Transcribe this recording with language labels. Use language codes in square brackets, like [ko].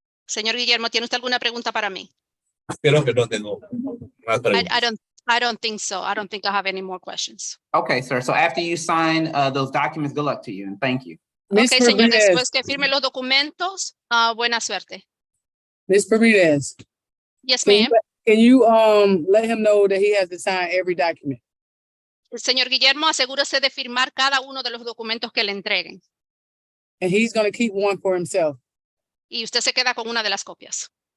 [es] Señor Guillermo, ¿tiene usted alguna pregunta para mí? Creo que no tengo más preguntas. [en] I don't think so. I don't think I have any more questions. Okay, sir. So after you sign those documents, good luck to you and thank you. Ms. [es] Okay, señor, [en] Bermudez. [es] después que firme los documentos, buena suerte. [en] Ms. Bermudez, Yes, ma'am. can you let him know that he has to sign every document? [es] Señor Guillermo, asegúrese de firmar cada uno de los documentos que le entreguen. [en] And he's going to keep one for himself. [es] Y usted se queda con una de las copias.